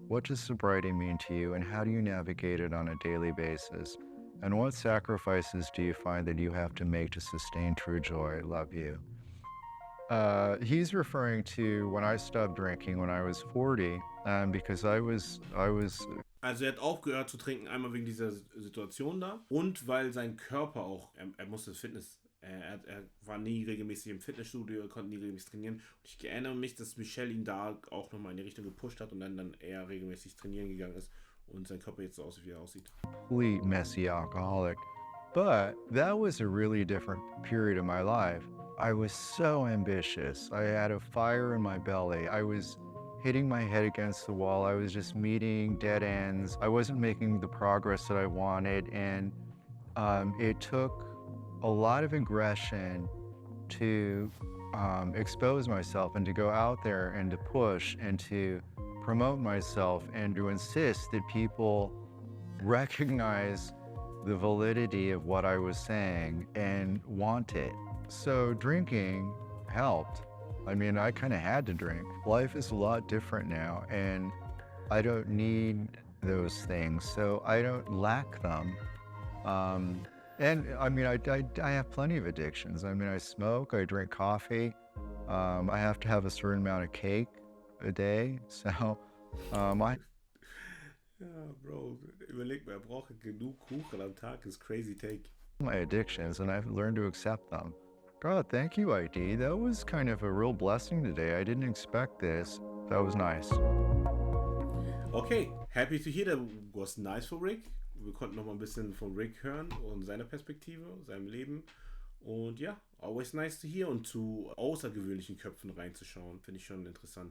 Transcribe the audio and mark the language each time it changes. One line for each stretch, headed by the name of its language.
English: What does sobriety mean to you, and how do you navigate it on a daily basis? And what sacrifices do you find that you have to make to sustain true joy? Love you. He's referring to when I stopped drinking when I was 40, because I was
German: Also er hat aufgehört zu trinken, einmal wegen dieser Situation da und weil sein Körper auch, er musste das Fitness, er war nie regelmäßig im Fitnessstudio, er konnte nie regelmäßig trainieren. Und ich erinnere mich, dass Michelle ihn da auch nochmal in die Richtung gepusht hat und dann er regelmäßig trainieren gegangen ist und sein Körper jetzt so aussieht, wie er aussieht.
English: complete messy alcoholic. But that was a really different period of my life. I was so ambitious. I had a fire in my belly. I was hitting my head against the wall. I was just meeting dead ends. I wasn't making the progress that I wanted. And it took a lot of aggression to expose myself and to go out there and to push and to promote myself and to insist that people recognize the validity of what I was saying and want it. So drinking helped. I mean, I kind of had to drink. Life is a lot different now, and I don't need those things, so I don't lack them. And I mean, I have plenty of addictions. I mean, I smoke, I drink coffee. I have to have a certain amount of cake a day. So I
German: Ja, Bro, überleg mal, er braucht genug Kuchen am Tag, ist
English: crazy take. my addictions, and I've learned to accept them. God, thank you, ID. That was kind of a real blessing today. I didn't expect this. That was nice. Okay, happy to hear that was nice for Rick.
German: Wir konnten noch mal ein bisschen von Rick hören und seiner Perspektive, seinem Leben. Und ja,
English: always nice to hear
German: und zu außergewöhnlichen Köpfen reinzuschauen. Finde ich schon interessant.